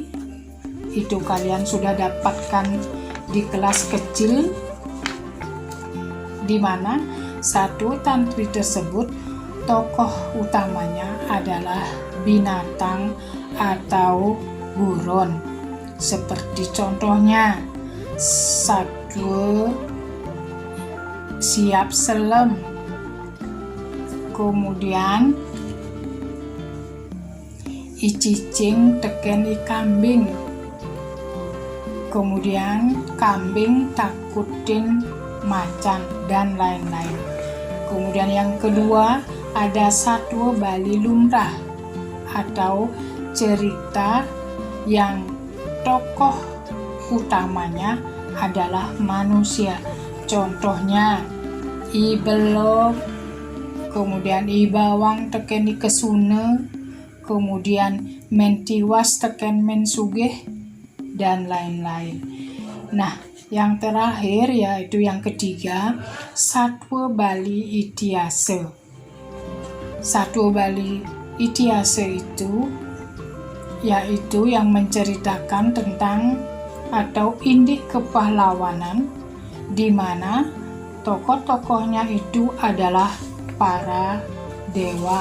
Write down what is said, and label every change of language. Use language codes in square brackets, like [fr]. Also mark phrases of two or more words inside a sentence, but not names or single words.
[id] Itu kalian sudah dapatkan di kelas kecil, di mana Satwa Tantri tersebut tokoh utamanya adalah binatang atau buron. Seperti contohnya Satwa Siap Selem, kemudian icicing teken ikambing, kemudian kambing takutin macan, dan lain-lain. Kemudian yang kedua ada Satwa Bali Lumrah atau cerita yang tokoh utamanya adalah manusia. Contohnya I Belok, kemudian I Bawang teken I Kesune, kemudian Mentiwas teken Mensugih, dan lain-lain. Nah, yang terakhir yaitu yang ketiga, Satwa Bali Itiase. Satwa Bali Itiase itu yaitu yang menceritakan tentang atau indik kepahlawanan, di mana tokoh-tokohnya itu adalah para dewa.